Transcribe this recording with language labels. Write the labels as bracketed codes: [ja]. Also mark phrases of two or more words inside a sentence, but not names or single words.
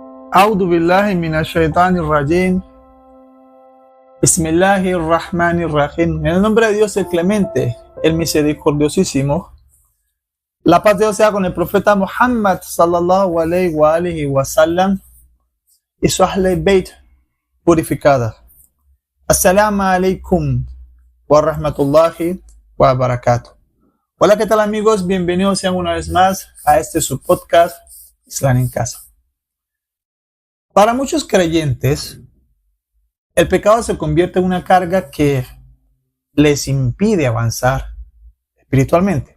[ar] أعوذ بالله من الشيطان الرجيم. بسم الله الرحمن الرحيم. [es] En el nombre de Dios el Clemente, el Misericordiosísimo. La paz de Dios sea con el profeta Muhammad [ar] صلى الله عليه وآله وسلم [es] y su Ahle Beit purificada. [ar] السلام عليكم ورحمة الله وبركاته. [es] Hola, ¿qué tal amigos? Bienvenidos sean una vez más a este su podcast Islam en Casa. Para muchos creyentes, el pecado se convierte en una carga que les impide avanzar espiritualmente.